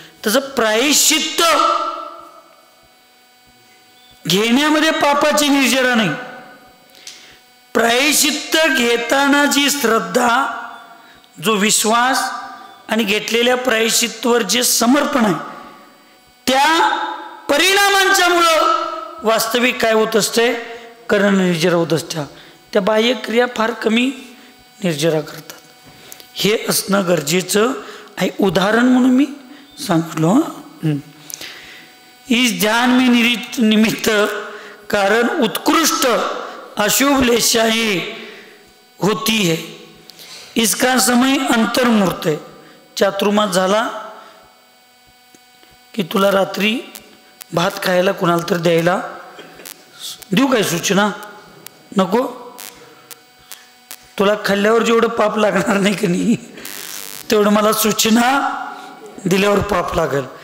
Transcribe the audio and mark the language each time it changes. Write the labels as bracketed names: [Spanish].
[Marathi] तसं प्रायश्चित्त घेण्यामध्ये पापाची निर्जरा नाही, प्रायश्चित्त घेताना जी श्रद्धा, जो विश्वास आणि घेतलेल्या प्रायश्चित्तवर जे समर्पण आहे, त्या परिणामांच्यामुळं वास्तविक काय होत असते, कर्ण निर्जरा होत असत्या. त्या बाह्यक्रिया फार कमी निर्जरा करतात. हे असणं गरजेचं आहे. उदाहरण म्हणून मी सांगितलो. [Hindi] इस ध्यान में निमित्त कारण उत्कृष्ट अशुभ लेशाई होती है, इसका समय अंतर्मुहूर्त है. [Marathi] चातुर्मास झाला की तुला रात्री भात खायला कुणाला तर द्यायला देऊ काय सूचना? नको. तुला खाल्ल्यावर जेवढं पाप लागणार नाही की नाही तेवढं मला सूचना दिल्यावर पाप लागेल.